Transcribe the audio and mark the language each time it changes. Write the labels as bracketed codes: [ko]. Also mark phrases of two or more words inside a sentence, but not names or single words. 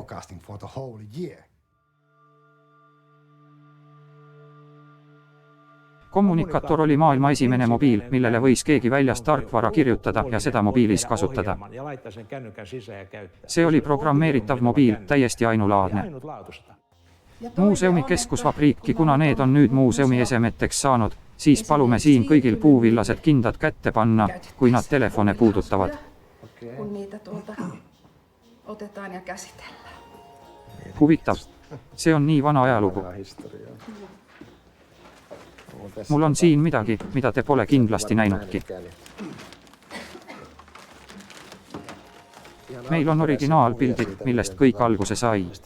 [et] Kommunikaator oli maailma esimene mobiil, millele võis keegi väljas tarkvara kirjutada ja seda mobiilis kasutada. See oli programmeeritav mobiil, täiesti ainulaadne. Muuseumi keskusvabriiki, kuna need on nüüd muuseumi esemeteks saanud, siis palume siin kõigil puuvillased kindad kätte panna, kui nad telefone puudutavad. [fi] Kun niitä tuolta otetaan ja käsitellään. [et] Huvitav. See on nii vana ajalugu. Mul on siin midagi, mida te pole kindlasti näinudki. Meil on originaalpildid, millest kõik alguse sai.